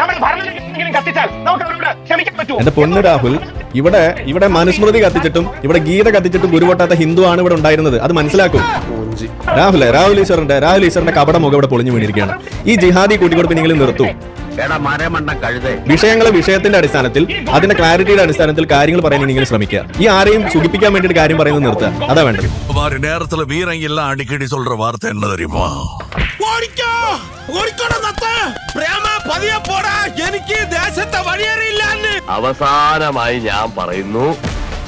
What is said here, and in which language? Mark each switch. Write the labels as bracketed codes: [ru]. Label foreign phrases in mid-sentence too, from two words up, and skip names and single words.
[ml] എന്റെ പൊന്നു രാഹുൽ, ഇവിടെ മനുസ്മൃതി കത്തിച്ചിട്ടും ഇവിടെ ഗീത കത്തിച്ചിട്ടും ഗുരുപൊട്ടാത്ത ഹിന്ദു ആണ് ഇവിടെ ഉണ്ടായിരുന്നത്. അത് മനസ്സിലാക്കും രാഹുൽ ഈശ്വറിന്റെ കപട മുഖം ഇവിടെ പൊളിഞ്ഞു വീണിരിക്കുകയാണ്. ഈ ജിഹാദി കൂട്ടിക്കൊടുപ്പിനെങ്കിലും നിർത്തൂ. എടാ മരമണ്ട കഴുതേ. വിഷയങ്ങളെ വിഷയത്തിന്റെ അടിസ്ഥാനത്തിൽ അതിന്റെ ക്ലാരിറ്റിയുടെ അടിസ്ഥാനത്തിൽ കാര്യങ്ങൾ പറയാൻ ഇങ്ങനെ ശ്രമിക്കുക. ഈ ആരെയും സുഖിപ്പിക്കാൻ വേണ്ടിയിട്ട് കാര്യം പറയുന്നത് നിർത്തുക. അതാ വേണ്ടത്. [ta] நேரத்துல வீரங்கெல்லாம் அடிக்கடி சொல்ற வார்த்தை என்ன தெரியுமா? [ml] അവസാനമായി ഞാൻ പറയുന്നു,